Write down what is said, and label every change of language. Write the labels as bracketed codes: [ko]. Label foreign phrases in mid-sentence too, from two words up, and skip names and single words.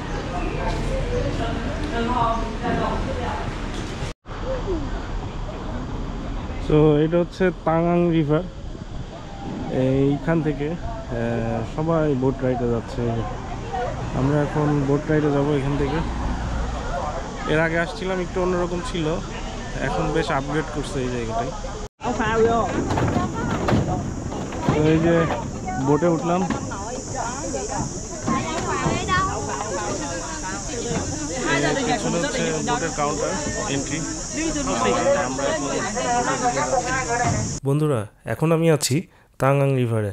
[bn] তো এটা হচ্ছে তাঙাং রিভার। এইখান থেকে সবাই [en] boat ride [bn] যাচ্ছে। আমরা এখন [en] boat ride [bn] যাব এখান থেকে। এর আগে আসছিলাম, একটু অন্যরকম ছিল। এখন বেশ আপগ্রেড করছে এই জায়গাটায়। [vi] Áo phao vô. [bn] তো এই যে বোটে উঠলাম। পেছনে হচ্ছে [en] boat's counter entry. [bn] বন্ধুরা, এখন আমি আছি তাঙ্গাং রিভারে।